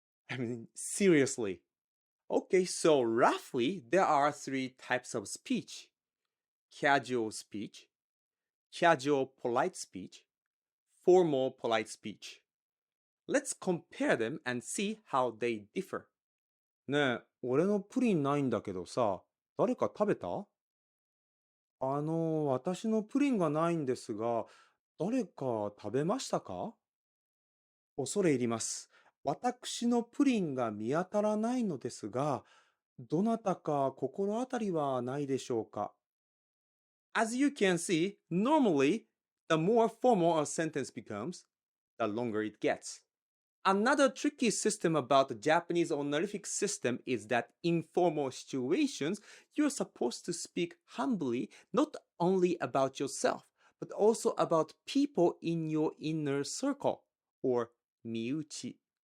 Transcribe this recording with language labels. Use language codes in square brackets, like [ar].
[en] I mean, seriously. Okay, so roughly, there are three types of speech: casual speech, casual polite speech, formal polite speech. Let's compare them and see how they differ. [ja] ねえ、俺のプリンないんだけどさ、誰か食べた？私のプリンがないんですが、誰か食べましたか？恐れ入ります。私のプリンが見当たらないのですが、どなたか心当たりはないでしょうか？ [en] As you can see, normally, the more formal a sentence becomes, the longer it gets. Another tricky system about the Japanese honorific system is that in formal situations, you're supposed to speak humbly not only about yourself, but also about people in your inner circle, or miuchi.